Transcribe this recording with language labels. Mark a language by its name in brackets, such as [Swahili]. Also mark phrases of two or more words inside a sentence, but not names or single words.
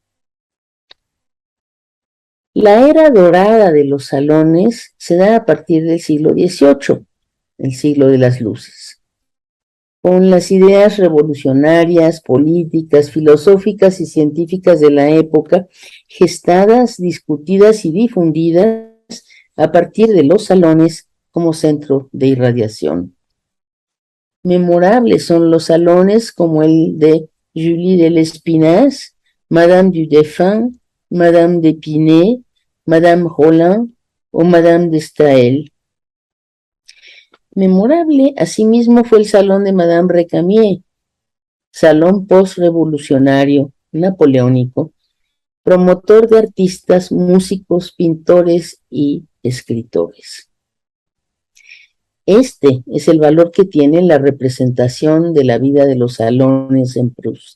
[Spanish] La era dorada de los salones se da a partir del siglo XVIII, el siglo de las luces, con las ideas revolucionarias, políticas, filosóficas y científicas de la época, gestadas, discutidas y difundidas a partir de los salones como centro de irradiación. Memorables son los salones como el de Julie de Lespinasse, Madame du Deffand, Madame d'Épinay, Madame Roland o Madame de Staël. Memorable, asimismo, fue el salón de Madame Récamier, salón postrevolucionario napoleónico, promotor de artistas, músicos, pintores y escritores. Este es el valor que tiene la representación de la vida de los salones en Proust.